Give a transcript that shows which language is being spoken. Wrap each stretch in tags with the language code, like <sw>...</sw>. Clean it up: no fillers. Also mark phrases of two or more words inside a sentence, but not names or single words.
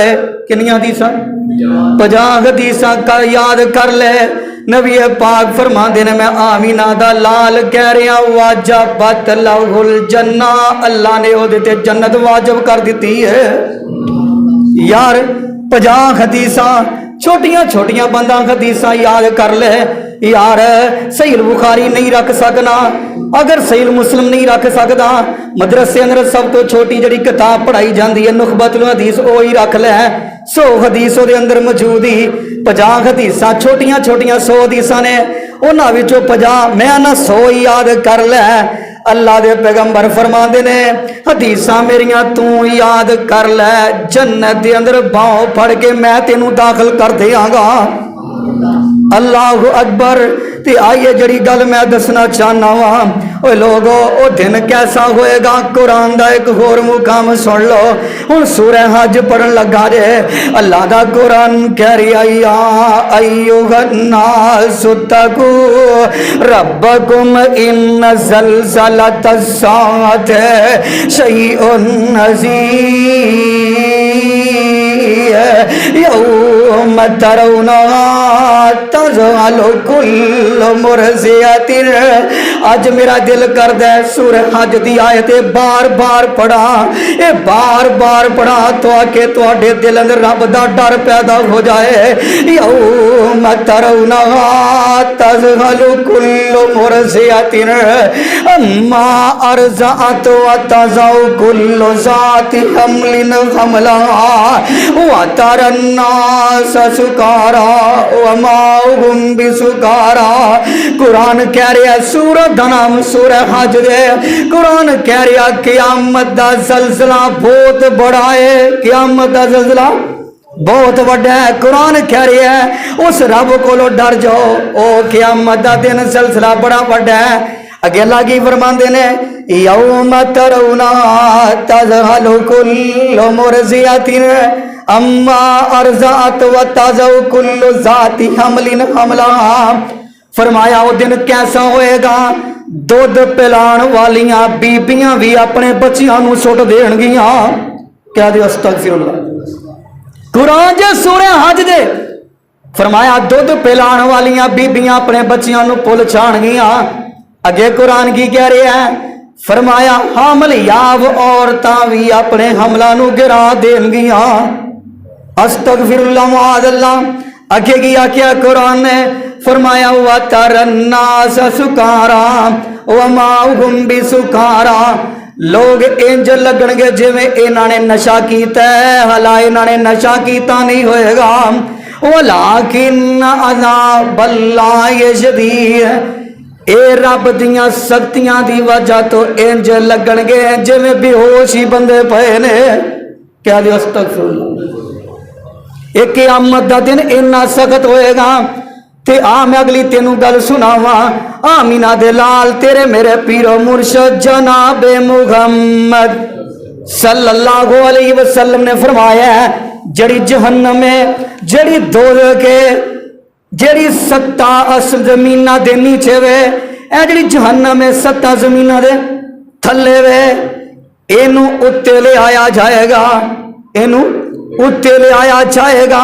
<pa>کتنی حدیثاں؟ 50 حدیثاں کر یاد کر لے. نبی پاک فرماندے نیں میں آمنہ دا لال کہہ رہا</pa> <ar>وجبت له الجنة,</ar> <pa>اللہ نے اوہدے تے جنت واجب کر دی ہے. یار 50 حدیثاں چھوٹیاں چھوٹیاں بندہ حدیثاں یاد کر لے. یار صحیح بخاری نہیں رکھ سکنا، اگر صحیح مسلم نہیں رکھ سکتا، مدرسے اندر سب توں چھوٹی جی کتاب پڑھائی جاتی ہے نخبۃ الحدیث، وہ ہی رکھ لے. 100 حدیث وہ اندر موجود ہی 50 حدیثاں چھوٹیاں چھوٹیاں 100 حدیثاں نیں، اوہناں وچوں 50 میں نہ 100 ہی یاد کر لے. اللہ دے پیغمبر فرماتے نیں حدیثاں میریاں توں یاد کر لے، جنت دے اندر باہوں پھڑ کے میں تینوں داخل کر دینگا.</pa> <ar>الله أكبر.</ar> <pa>تے آئیے جیہڑی گل میں دسنا چاہنا واں، او لوگو او دن کیسا ہوئے گا. قرآن دا ایک ہور مقام سن لو. ہُن سورہ حج پڑھن لگا جے، اللہ دا قرآن کہہ رہا</pa> <ar>أيها الناس اتقوا ربكم إن زلزلة الساعة شيء عظيم يوم ترونها تذهل كل مرضعة.</ar> <pa>اج میرا دل کردا ہے سورہ حج دی آیت بار بار پڑھاں، یہ بار بار پڑھاں تو آ کے تہاڈے دل اندر رب دا ڈر پیدا ہو جائے.</pa> <ar>يوم ترونها تذهل كل مرضعة عما أرضعت وتضع كل ذات حمل حملها وترى الناس سكارى وما هم بسكارى.</ar> <pa>قرآن کہہ رہا سورت دا نام سورہ حج دے. قرآن کہہ رہا قیامت دا زلزلہ بہت بڑا ہے، قیامت دا زلزلہ بہت بڑا ہے. قرآن کہہ رہا ہے اس رب کولوں ڈر جاؤ، او قیامت دا دن زلزلہ بڑا بڑا ہے. اگے اللہ کی فرماتے نیں</pa> <ar>يوم ترونها تذهل كل مرضعة عما أرضعت وتضع كل ذات حمل حملها.</ar> <pa>فرمایا وہ دن کیسا ہوئے گا، دُدھ پلاون والیاں بیبیاں بھی اپنے بچیاں نوں سٹ دینگیاں. کیا دے استغفراللہ۔ قرآن جے سورہ حج دے فرمایا دُدھ پلاون والیاں بیبیاں اپنے بچیاں نوں پل چھانگیاں. اگے قرآن کی کہہ رہا ہے، فرمایا حامل یاب عورتاں بھی اپنے حملہ نوں گرا دینگیاں.</pa> <ar>أستغفر الله معاذ الله.</ar> <pa>اگے کی آکھیا قرآن نے، فرمایا</pa> <ar>وترى الناس سكارى وما هم بسكارى.</ar> <pa>لوگ اینج لگنگے جیویں ایہناں نے نشہ کیتا ہے، حالا ایہناں نے نشہ کیتا نہیں ہوئے گا.</pa> <ar>ولكن عذاب الله شديد.</ar> <pa>اے رب دیاں سختیاں دی وجہ توں اینج لگنگے جیویں بے ہوش ہی بندے پئے نیں. کیا دے استغفراللہ۔ ایک قیامت دا دن اینا سخت ہوئے گا. تے آ میں اگلی تینوں گل سناواں۔ آمنہ دے لال تیرے میرے پیر و مرشد جنابِ محمد</pa> <ar>صلى الله عليه وسلم</ar> <pa>نے فرمایا جیہڑی جہنم میں جیہڑی دوزخ کے جیہڑی 7 زمیناں دے نیچے وے، اے جیہڑی جہنم میں 7 زمیناں دے تھلے وے، اینوں اتے لے آیا جائے گا، اینوں اتے لے آیا جائے گا.</pa>